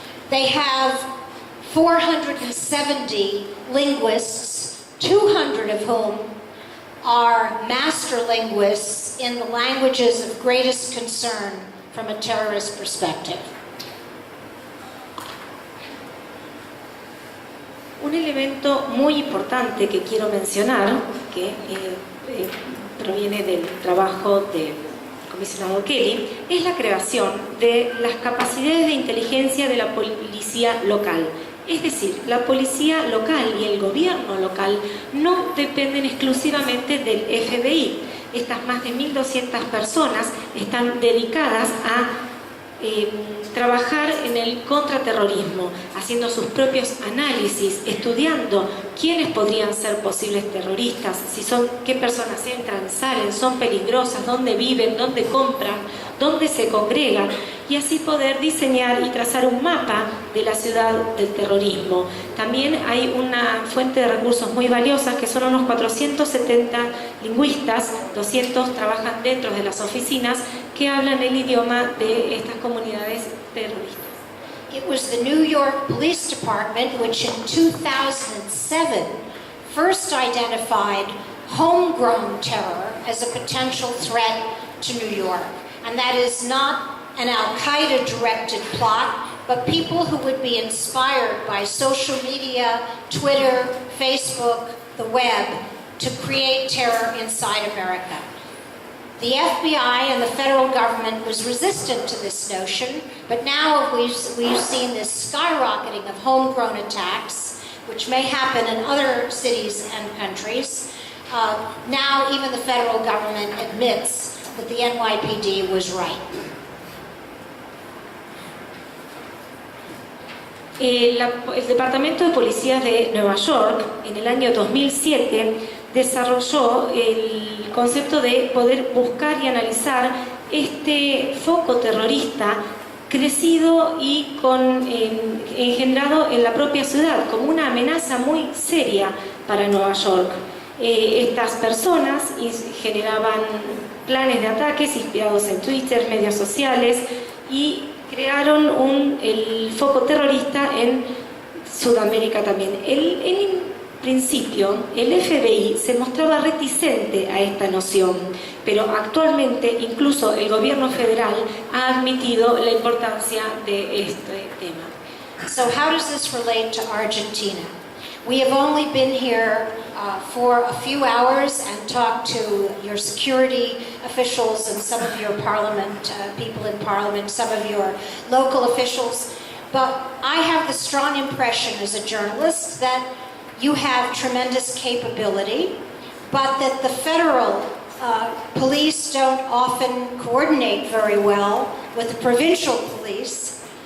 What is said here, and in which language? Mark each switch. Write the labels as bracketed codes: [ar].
[en] They have 470 linguists, 200 of whom are master linguists in the languages of greatest concern from a terrorist perspective. [es] Un elemento muy importante que quiero mencionar, que proviene del trabajo del comisionado Kelly, es la creación de las capacidades de inteligencia de la policía local. Es decir, la policía local y el gobierno local no dependen exclusivamente del FBI. Estas más de 1.200 personas están dedicadas a trabajar en el contraterrorismo, haciendo sus propios análisis, estudiando quiénes podrían ser posibles terroristas, qué personas entran, salen, son peligrosas, dónde viven, dónde compran, dónde se congregan, y así poder diseñar y trazar un mapa de la ciudad del terrorismo. También hay una fuente de recursos muy valiosa que son unos 470 lingüistas, 200 trabajan dentro de las oficinas que hablan el idioma de estas comunidades terroristas. [en] It was the New York Police Department which in 2007 first identified homegrown terror as a potential threat to New York. And that is not an Al-Qaeda directed plot, but people who would be inspired by social media, Twitter, Facebook, the web, to create terror inside America. The FBI and the federal government was resistant to this notion, but now we've seen this skyrocketing of homegrown attacks, which may happen in other cities and countries. Now even the federal government admits that the NYPD was right. [es] El Departamento de Policía de Nueva York en el año 2007 desarrolló el concepto de poder buscar y analizar este foco terrorista crecido y engendrado en la propia ciudad como una amenaza muy seria para Nueva York. Estas personas generaban planes de ataques inspirados en Twitter, medios sociales y crearon el foco terrorista en Sudamérica también. En principio, el FBI se mostraba reticente a esta noción, pero actualmente incluso el gobierno federal ha admitido la importancia de este tema. [en] So how does this relate to Argentina? We have only been here for a few hours and talked to your security officials and some of your parliament, people in parliament, some of your local officials. But I have the strong impression as a journalist that you have tremendous capability, but that the federal police don't often coordinate very well with the provincial police.